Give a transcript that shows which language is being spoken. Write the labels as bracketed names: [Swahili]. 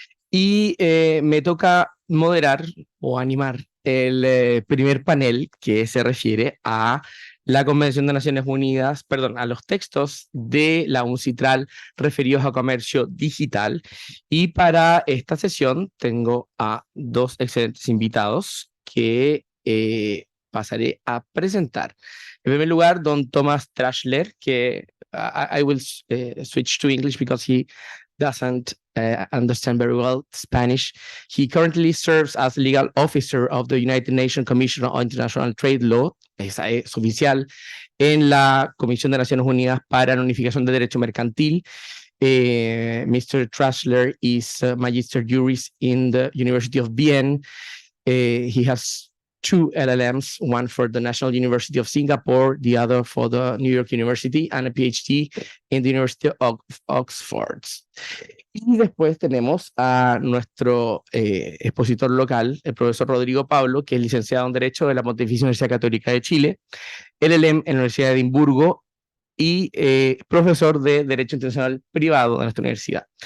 [Spanish] Y me toca moderar o animar el primer panel que se refiere a la Convención de Naciones Unidas, perdón, a los textos de la UNCITRAL referidos a comercio digital. Y para esta sesión tengo a dos excelentes invitados que pasaré a presentar. En primer lugar, don Thomas Trashler, que [English] I will switch to English because he doesn't understand very well Spanish. He currently serves as legal officer of the United Nations Commission on International Trade Law. [Spanish] Es oficial en la Comisión de Naciones Unidas para la Unificación del Derecho Mercantil. [English] Mr. Trashler is a Magister Juris in the University of Vienna. He has 2 LLMs, one for the National University of Singapore, the other for the New York University, and a PhD in the University of Oxford. [Spanish] Y después tenemos a nuestro expositor local, el profesor Rodrigo Pablo, que es licenciado en Derecho de la Pontificia Universidad Católica de Chile, LLM en la Universidad de Edimburgo y profesor de Derecho Internacional Privado de nuestra universidad.